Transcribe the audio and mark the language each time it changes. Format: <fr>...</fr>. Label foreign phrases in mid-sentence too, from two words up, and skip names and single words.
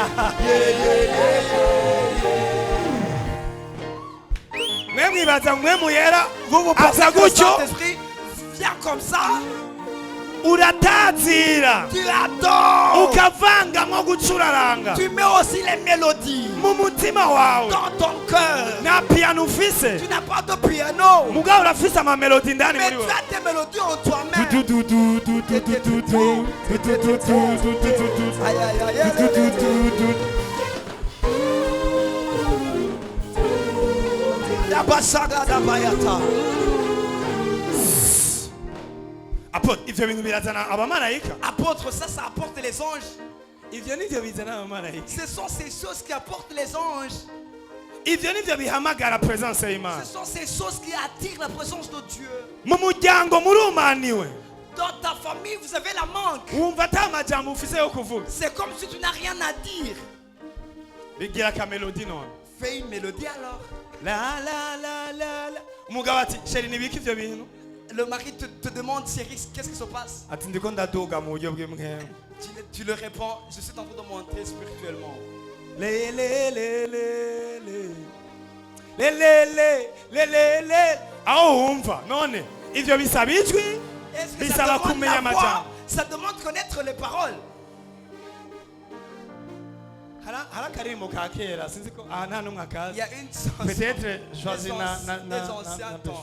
<rn>mwe mwibaza mwe muyera aza gutyo</rn> <fr>viens comme ça.</fr> <rn>uratazira</rn> <fr>Tu adores.</fr> <rn>ukavangamwo gucuraranga</rn> <fr>Tu mets aussi les mélodies</fr> <rn>mu mutima wawe</rn> <fr>dans ton cœur.</fr> <rn>na piano ufise</rn> <fr>Tu n'as pas de piano.</fr> <rn>mugabo urafise amamelodi ndani</rn> <fr>Mais</fr> <rn>muri</rn> <fr>tu</fr> <rn>wewe</rn> <fr>as tes mélodies en toi-même. Aïe, aïe, aïe, aïe. Dabasaga dabayata.</fr> <rn>Apôtre, ivyo bintu birazana abamarayika.</rn> <fr>Apôtre, ça apporte les anges.</fr> <rn>Ivyo nivyo bizana abamarayika.</rn> <fr>Ce sont ces choses qui apportent les anges.</fr> <rn>Ivyo nivyo bihamagara presence y'Imana.</rn> <fr>Ce sont ces choses qui attirent la présence de Dieu.</fr> <rn>Mu muryango murumaniwe.</rn> <fr>Dans ta famille, vous avez la manque.</fr> <rn>Wumva ata majambo ufise yo kuvuga.</rn> <fr>C'est comme si tu n'as rien à dire.</fr> <rn>Bigira ka melody none.</rn> <fr>Fais une mélodie alors. La la la la la.</fr> <rn>Umugabo ati, "Sheri nibiki ivyo bintu?"</rn> <fr>Le mari te demande, chérie, qu'est-ce qui se passe?</fr> <rn>Ati ndiko ndaduga mu buryo bw'imwemu.</rn> <fr>Tu le réponds, je suis en train de monter spirituellement. Le le le le le. Le le le le le le.</fr> <rn>Aho wumva none ivyo bisaba ijwi.</rn> <fr>Est-ce que</fr> <rn>Bisaba</rn> <fr>ça demande</fr> <rn>kumenya</rn> <fr>la voix?</fr> <rn>amajambo.</rn> <fr>Ça demande de connaître les paroles.</fr> <rn>Harakarimbo ka kera sinzi ko nta numwe akazi.</rn> <fr>Il y a une chanson. Peut-être choisi des anciens temps.</fr>